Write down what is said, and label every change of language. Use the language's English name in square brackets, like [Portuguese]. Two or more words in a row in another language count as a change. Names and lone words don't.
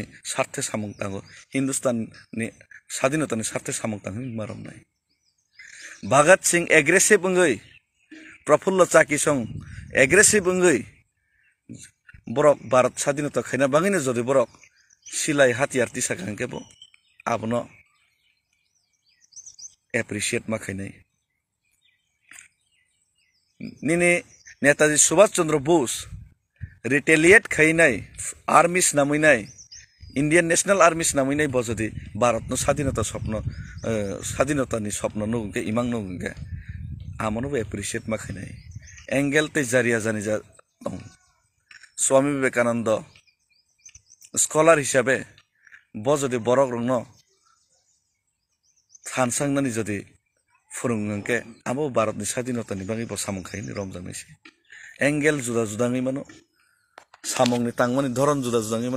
[Kok Borok] sarthe samung tango Hindustan ni স্বাধীনতা ni sarthe samung tang marom nai Bhagat Singh aggressive ungoi Prafullo Chakisong aggressive ungoi borok Bharat স্বাধীনতা khaina bangini jodi borok silai hatiar tisa kangke bo abono appreciate ma khainai nini Netaji Subhash Chandra Bose retaliate khainai armies naminai Indian National Army naminai bojodi Bharat no [Bangla] স্বাধীনতা স্বপ্ন স্বাধীনতা [Kok Borok] ni স্বপ্ন nungke imang nungke amono appreciate ma khainai angle te jariya jani ja tong Swami Vivekananda scholar hisabe bojodi borok rongno thansangnani jodi phurungngke amo Bharat ni স্বাধীনতা ni bangi bo samung khaini romjangnai se angle juda juda ngai mano samung ni tangmani dhoron juda juda ngai mano